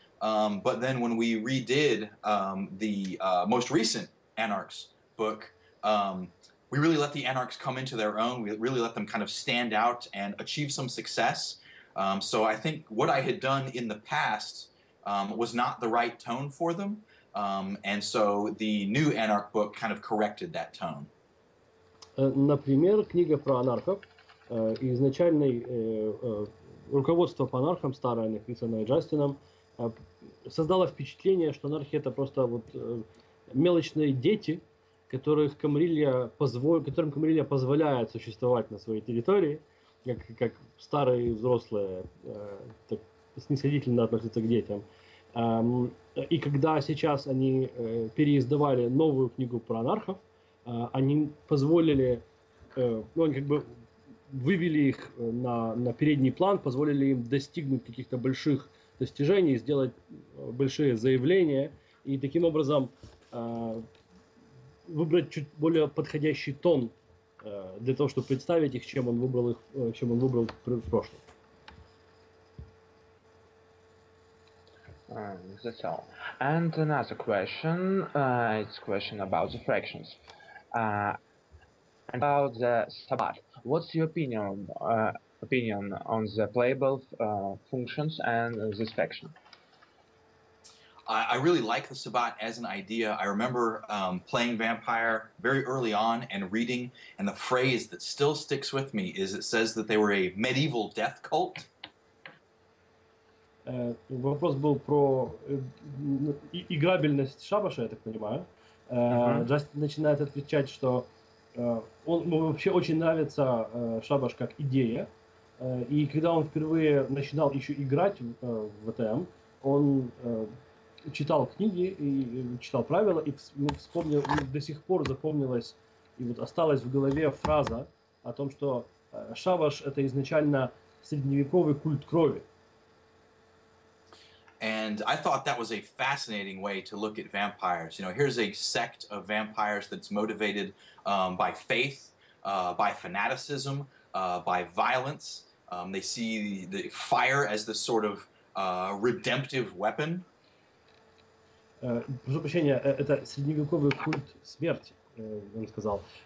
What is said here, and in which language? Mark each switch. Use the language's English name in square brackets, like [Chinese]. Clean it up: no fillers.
[English] But then when we redid the most recent Anarchs book, we really let the Anarchs come into their own. We really let them kind of stand out and achieve some success. So I think what I had done in the past was not the right tone for them. And so the new Anarch book kind of corrected that tone. [Russian] Например, книга про анархов. Изначальное руководство по анархам, старое, написанное Джастином, создало впечатление, что анархия это просто вот мелочные дети, которым Камарилья позволяет существовать на своей территории, как старые взрослые так снисходительно относятся к детям. И когда сейчас они переиздавали новую книгу про анархов, они позволили, ну, они как бы вывели их на передний план, позволили им достигнуть каких-то больших достижений, сделать большие заявления и таким образом выбрать чуть более подходящий тон для того, чтобы представить их, чем он выбрал в прошлом. [English] That's all. And another question, it's a question about the fractions. About the Sabbat. What's your opinion on the playable functions and this faction? I really like the Sabbat as an idea. I remember playing Vampire very early on and reading, and the phrase that still sticks with me is it says that they were a medieval death cult. [Russian] Вопрос был про играбельность шабаша, я так понимаю. Джастин начинает отвечать, что он вообще очень нравится шабаш как идея. И когда он впервые начинал еще играть в ВТМ, он читал книги и читал правила, и вспомнил, до сих пор запомнилась и вот осталась в голове фраза о том, что шабаш это изначально средневековый культ крови. [English] And I thought that was a fascinating way to look at vampires. You know, here's a sect of vampires that's motivated by faith, by fanaticism, by violence. They see the fire as this sort of redemptive weapon. [Russian] Прошу прощения, это средневековый культ смерти, он сказал.